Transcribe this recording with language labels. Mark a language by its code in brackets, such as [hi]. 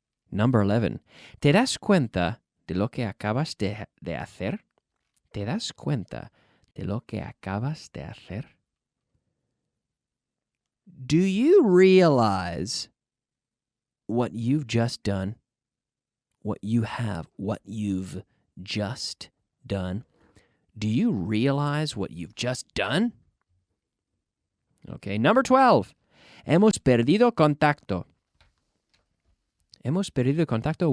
[en] Number 11, [es] ¿te das cuenta de lo que acabas de hacer? ¿Te das cuenta de lo que acabas de hacer? [en] Do you realize what you've just done? What you've just done? Do you realize what you've just done? Okay, number 12. [es] Hemos perdido contacto. Hemos perdido contacto.